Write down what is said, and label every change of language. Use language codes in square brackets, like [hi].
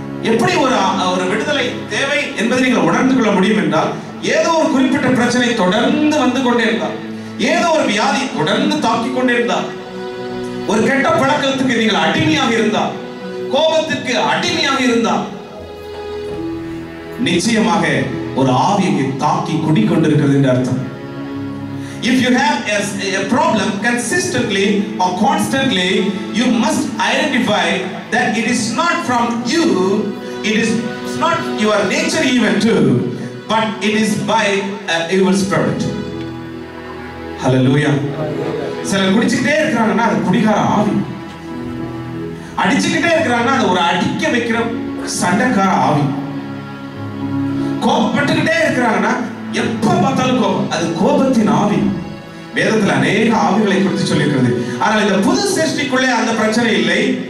[ta] எப்படி ஒரு விடுதலை தேவை என்பதை நீங்கள் உணர்ந்து கொள்ள முடியும் என்றால், ஏதோ ஒரு குறிப்பிட்ட பிரச்சனை தொடர்ந்து வந்து கொண்டே இருந்தால், ஏதோ ஒரு வியாதி தொடர்ந்து தாக்கிக் கொண்டே இருந்தால், ஒரு கெட்ட பழக்கத்துக்கு நீங்கள் அடிமையாக இருந்தால், கோபத்திற்கு அடிமையாக இருந்தால், நிச்சயமாக ஒரு ஆவியை தாக்கி குடிக்கொண்டிருக்கிறது என்று அர்த்தம். [en] If you have a problem consistently or constantly, you must identify that it is not from you, it is not your nature even too, but it is by an evil spirit. Hallelujah. [ta] சிலர் குடிச்சிட்டே இருக்கிறாங்கன்னா அது குடிகார ஆவி. அடிச்சுக்கிட்டே இருக்கிறாங்கன்னா அது ஒரு அடிக்க வைக்கிற சண்டைக்கார ஆவி. கோபப்பட்டுக்கிட்டே இருக்கிறாங்கன்னா எப்ப பார்த்தாலும் கோபம், அது கோபத்தின் ஆவி. வேதத்தில் அநேக ஆவிகளை குறித்து சொல்லியிருக்கிறது. ஆனால் இந்த புது சிருஷ்டிக்குள்ளே அந்த பிரச்சனை இல்லை.